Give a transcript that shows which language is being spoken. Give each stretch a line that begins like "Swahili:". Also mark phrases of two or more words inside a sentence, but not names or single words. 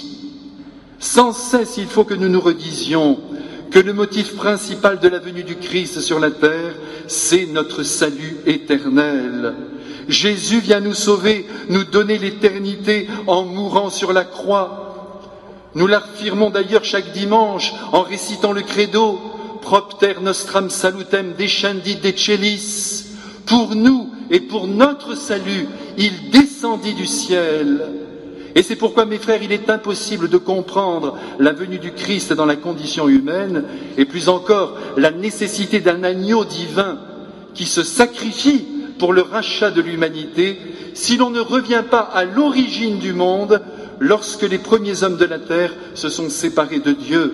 French: Sans cesse, il faut que nous nous redisions que le motif principal de la venue du Christ sur la terre, c'est notre salut éternel. Jésus vient nous sauver, nous donner l'éternité en mourant sur la croix. Nous l'affirmons d'ailleurs chaque dimanche en récitant le credo «
Latin: Propter nostram salutem descendit de celis ».
French: Pour nous et pour notre salut, il descendit du ciel. Et c'est pourquoi, mes frères, il est impossible de comprendre la venue du Christ dans la condition humaine, et plus encore la nécessité d'un agneau divin qui se sacrifie pour le rachat de l'humanité, si l'on ne revient pas à l'origine du monde, lorsque les premiers hommes de la terre se sont séparés de Dieu.